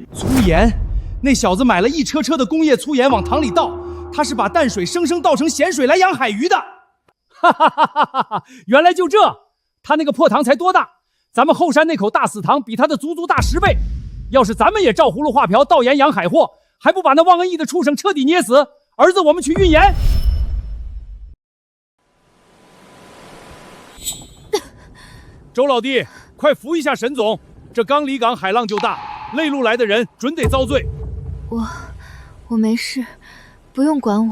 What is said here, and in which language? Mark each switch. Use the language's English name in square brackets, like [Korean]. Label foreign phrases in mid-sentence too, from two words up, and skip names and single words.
[Chinese] 粗鹽，那小子買了一車車的工業粗鹽往塘裡倒，他是把淡水生生倒成鹹水來養海魚的。哈哈哈哈哈！原來就這，他那個破塘才多大？咱們後山那口大死塘比他的足足大10倍。要是咱們也照葫蘆畫瓢倒鹽養海貨，還不把那忘恩義的畜生徹底捏死？兒子，我們去運鹽。周老弟，快扶一下沈總，這剛離港海浪就大，內陸來的人準得遭罪。我沒事，不用管我。